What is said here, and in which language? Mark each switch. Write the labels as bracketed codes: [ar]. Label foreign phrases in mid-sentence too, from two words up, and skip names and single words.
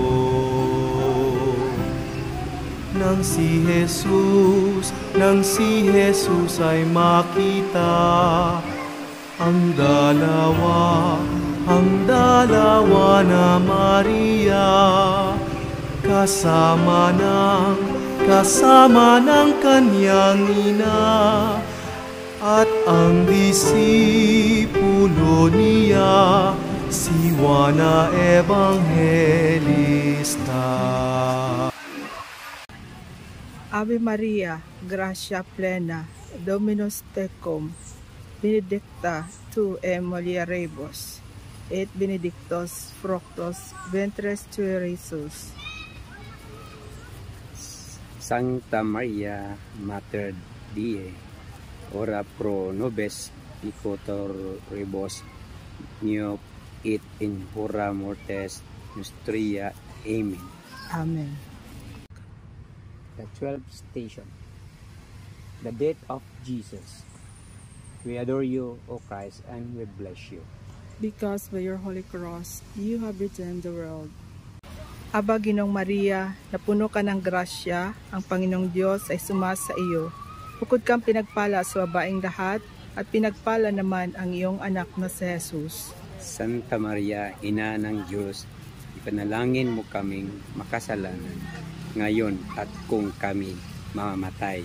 [tl] Nang si Jesus ay makita ang dalawa na Maria, kasama ng kanyang ina, at ang disipulo niya, si Juana Evangelista. [la] Ave Maria, gratia plena, Dominus tecum, benedicta tu in mulieribus, et benedictus fructus ventris tui, Jesus. Sancta Maria, Mater Dei, ora pro nobis peccatoribus, nunc et in hora mortis nostria. Amen. Amen. [en] The 12th station, the death of Jesus. We adore you, O Christ, and we bless you. Because by your holy cross, you have redeemed the world. [tl] Aba, Ginong Maria, napuno ka ng grasya, ang Panginoong Diyos ay sumasa iyo. Bukod kang pinagpala sa babaeng lahat, at pinagpala naman ang iyong anak na si Jesus. Santa Maria, Ina ng Diyos, ipanalangin mo kaming makasalanan, ngayon at kung kami mamamatay.